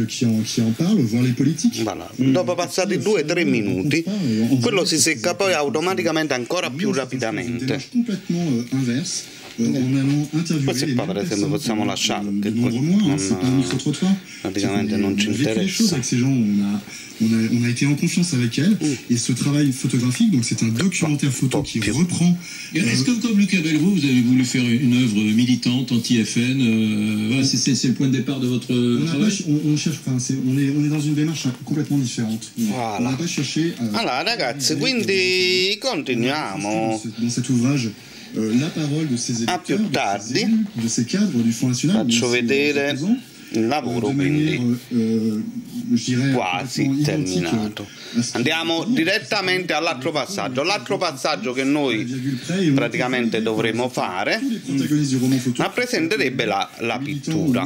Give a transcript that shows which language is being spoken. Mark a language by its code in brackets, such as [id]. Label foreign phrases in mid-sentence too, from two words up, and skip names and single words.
[fr] Voilà. [it] Dopo passati 2-3 minuti quello si secca poi automaticamente ancora più rapidamente. Questi qua per esempio possiamo lasciare perché praticamente non ci interessa. [fr] On a été en confiance avec elle et ce travail photographique, donc c'est un documentaire photo qui reprend. Est-ce que comme Luc Abel, vous avez voulu faire une œuvre militante anti-FN? Voilà, c'est le point de départ de votre travail. On cherche, on est dans une démarche complètement différente. Voilà. On n'a pas cherché. [it] Allora ragazzi, quindi continuiamo. [fr] Dans cet ouvrage. La parole de ces éditeurs, de ces cadres du Front National. [it] Faccio vedere il lavoro, quindi quasi terminato. Andiamo direttamente all'altro passaggio. L'altro passaggio che noi praticamente dovremo fare rappresenterebbe la pittura.